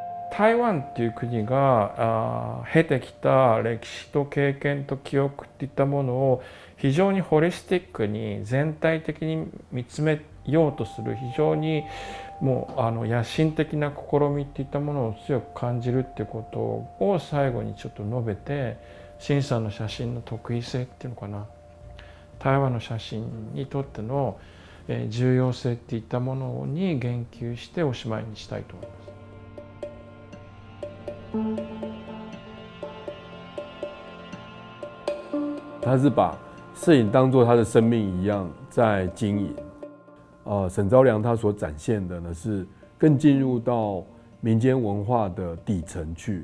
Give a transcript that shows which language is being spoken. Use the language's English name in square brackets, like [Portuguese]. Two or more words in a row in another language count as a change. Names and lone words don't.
[Japanese] 台湾っていう国が経てきた歴史と経験と記憶っていったものを非常にホリスティックに全体的に見つめようとする非常にもう野心的な試みっていったものを強く感じるっていうことを最後にちょっと述べて、陳さんの写真の特異性っていうのかな、台湾の写真にとっての重要性っていったものに言及しておしまいにしたいと思います。 [Chinese] 他是把摄影当作他的生命一样在经营。沈昭良他所展现的呢，是更进入到民间文化的底层去。